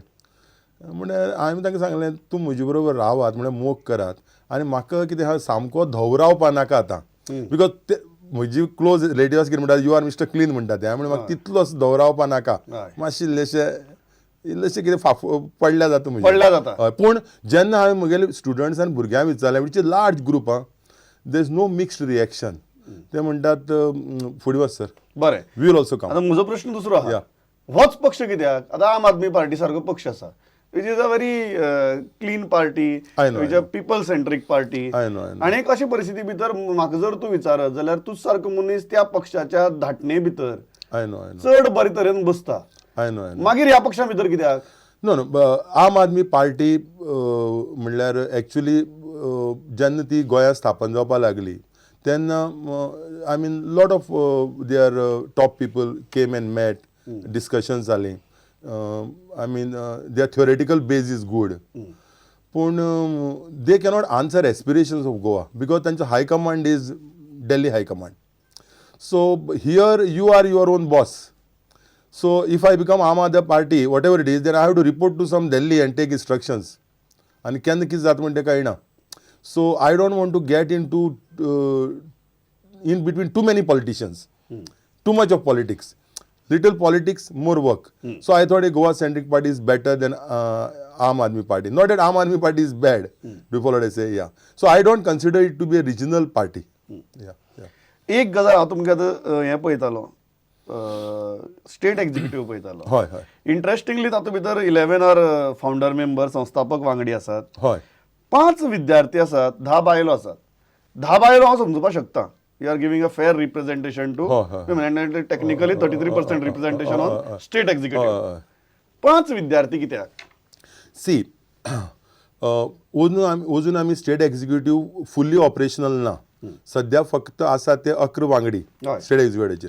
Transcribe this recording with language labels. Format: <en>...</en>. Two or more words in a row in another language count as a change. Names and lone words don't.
<kok>म्हळ्यार हांवें तांकां सांगलें तूं म्हजे बरोबर रावात, म्हळ्यार मोग करात, आनी म्हाका कितें हा सामको धवरावपा नाका आतां. बिकॉज ते म्हजी</kok> <en>close relatives</en> <kok>कितें म्हणटात,</kok> <en>you are Mister Clean</en> <kok>म्हणटात ते. हांवें म्हाका तितलो धवरावपा नाका, मातशें इल्लेशें कितें पडल्या जाता म्हणजे. हय, पूण जेन्ना हांवें म्हगेले स्टुडंट्स आनी भुरग्यांक विचारलें,</kok> <en>which is large group, there is no mixed reaction.</en> <kok>ते म्हणटात फुडें वच सर, बरें,</kok> <en>we will also come.</en> <kok>आता म्हजो प्रश्न दुसरो आहा, होच पक्ष कित्याक? आता आम आदमी पार्टी सारको पक्ष आसा,</kok> <en>which is a very clean party, which a people centric party.</en> <kok>आनी एक अशी परिस्थिती भितर म्हाका जर तूं विचारत जाल्यार तूं सारको मनीस त्या पक्षाच्या धाटणे भितर चड बरे तरेन बसता. मागीर ह्या पक्षा भितर कित्याक?</kok> <en>No, Aam Aadmi Party</en> <kok>म्हणल्यार एक्चुली जेन्ना ती गोंयांत स्थापन जावपा लागली तेन्ना</kok> <en>I mean lot of their top people came and met, discussions जालीं. I mean their theoretical base is good, पूण they cannot answer aspirations of Goa because तांचो high command is Delhi high command. So here you are your own boss. So if I become Aam Aadmi Party, whatever it is, then I have to report to some Delhi and take instructions.</en> <kok>And केन्ना कितें जाता म्हणटा तें कळना.</kok> <en>So I don't want to get into in between too many politicians, too much of politics. Little politics, more work. So I thought a Goa centric party is better than Aam Aadmi Party. Not that Aam Aadmi Party is bad. Before what I say, yeah. So I don't consider it to be a regional party.</en> <kok>एक गजाल हांव तुमकां आतां हें पळयतालो,</kok> <en>state executive</en> <kok>पळयतालो. हय हय. इंट्रस्टिंगली तातूंत भितर 11</kok> <en>are founder member,</en> <kok>संस्थापक वांगडी आसात. हय. 5 विद्यार्थी आसात, 10 बायलो आसात. 10 बायलो हांव समजुपाक शकता.</kok> <en>You are giving a fair representation to technically 33% representation on state executive.</en> <kok>5 विद्यार्थी कित्याक? सी, अजून आमी</kok> <en>state executive fully operational</en> <kok>ना. सध्या फक्त आसा ते 11 वांगडी</kok> <en>state executiveचेर.</en>